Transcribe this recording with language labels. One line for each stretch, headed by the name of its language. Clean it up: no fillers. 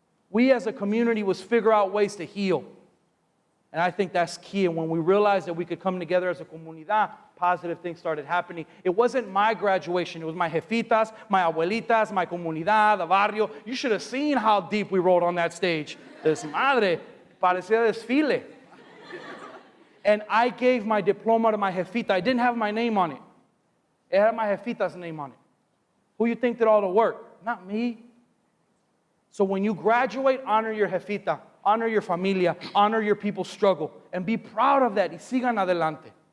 English: We as a community must figure out ways to heal. And I think that's key. And when we realized that we could come together as a comunidad, positive things started happening. It wasn't my graduation. It was my jefitas, my abuelitas, my comunidad, the barrio. You should have seen how deep we rolled on that stage.
Spanish: Desmadre, parecía desfile.
English: And I gave my diploma to my jefita. I didn't have my name on it. It had my jefita's name on it. Who you think did all the work? Not me. So when you graduate, honor your jefita, honor your familia, honor your people's struggle, and be proud of that.
Spanish: Y sigan adelante.